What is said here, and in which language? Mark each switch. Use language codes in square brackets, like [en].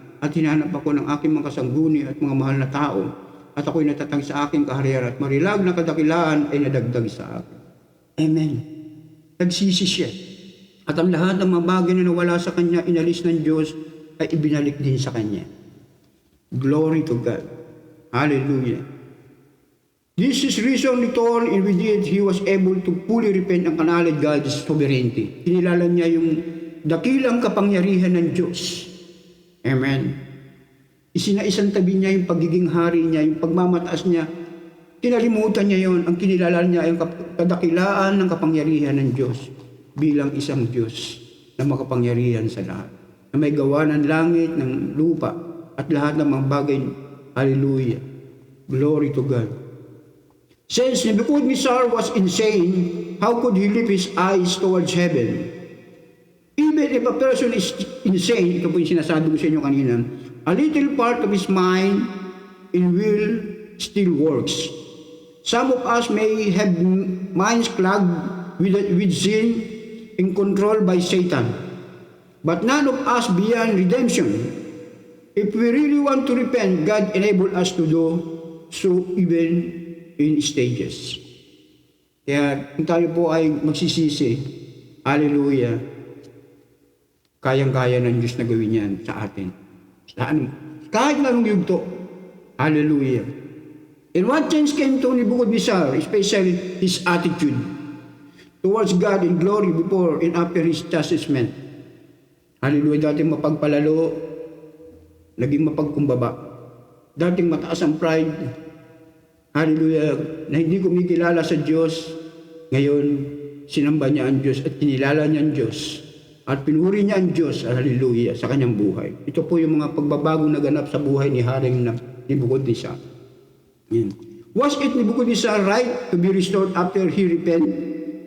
[tl] At hinanap ako ng aking mga kasangguni at mga mahal na tao, at ako'y natatag sa aking kaharian, at marilag na kadakilaan ay nadagdag sa akin. Amen. Nagsisi siya. At ang lahat ng mga bagay na nawala sa kanya, inalis ng Diyos, ay ibinalik din sa kanya. [en] Glory to God. Hallelujah. This is reason returned, and with it, he was able to fully repent and acknowledge God's sovereignty. [tl] Kinilala niya yung dakilang kapangyarihan ng Diyos. Amen. Isinaisan tabi niya yung pagiging hari niya, yung pagmamataas niya. Kinalimutan niya yon. Ang kinilala niya ay yung kadakilaan ng kapangyarihan ng Diyos bilang isang Diyos na makapangyarihan sa lahat. Na may gawa ng langit, ng lupa, at lahat ng mga bagay. [en] Hallelujah. Glory to God. Since Nebuchadnezzar was insane, how could he lift his eyes towards heaven? Even if a person is insane, [tl] ito po yung sinasabi ko sa inyo kanina, [en] a little part of his mind and will still works. Some of us may have minds clogged with sin and controlled by Satan. But none of us beyond redemption. If we really want to repent, God enable us to do so even in stages. [tl] Kaya kung tayo po ay magsisisi, hallelujah, kayang-kaya ng Diyos na gawin yan sa atin. Kahit na anong yugto, hallelujah. [en] And what change came to Nebuchadnezzar, especially his attitude towards God in glory before and after his chastisement. [tl] Hallelujah, dating mapagpalalo, naging mapagkumbaba. Dating mataas ang pride, hallelujah, na hindi kumikilala sa Diyos. Ngayon, sinamba niya ang Diyos at kinilala niya ang Diyos. At pinuri niya ang Diyos, hallelujah, sa kanyang buhay. Ito po yung mga pagbabagong naganap sa buhay ni Haring Nebuchadnezzar. [en] Was it Nebuchadnezzar right to be restored after he repented?